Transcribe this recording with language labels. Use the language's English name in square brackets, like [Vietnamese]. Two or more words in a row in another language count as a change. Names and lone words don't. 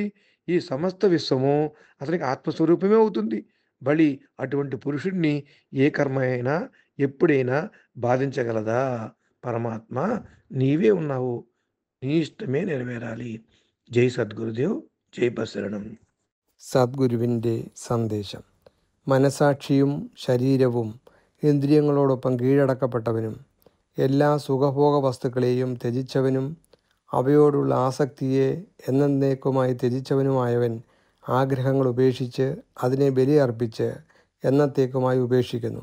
[Telugu] ఈ సమస్త విశ్వము అతనికి ఆత్మస్వరూపమే అవుతుంది. బలి అటువంటి పురుషుడిని ఏ కర్మ అయినా ఎప్పుడైనా బాధించగలదా? పరమాత్మ నీవే ఉన్నావు, నీ ఇష్టమే నెరవేరాలి. జై సద్గురుదేవ్, జై పశరణం. [Malayalam] സദ്ഗുരുവിൻ്റെ സന്ദേശം. മനസാക്ഷിയും ശരീരവും ഇന്ദ്രിയങ്ങളോടൊപ്പം കീഴടക്കപ്പെട്ടവനും എല്ലാ സുഖഭോഗ വസ്തുക്കളെയും ത്യജിച്ചവനും അവയോടുള്ള ആസക്തിയെ എന്നേക്കുമായി ത്യജിച്ചവനുമായവൻ ആഗ്രഹങ്ങൾ ഉപേക്ഷിച്ച് അതിനെ ബലിയർപ്പിച്ച് എന്നത്തേക്കുമായി ഉപേക്ഷിക്കുന്നു.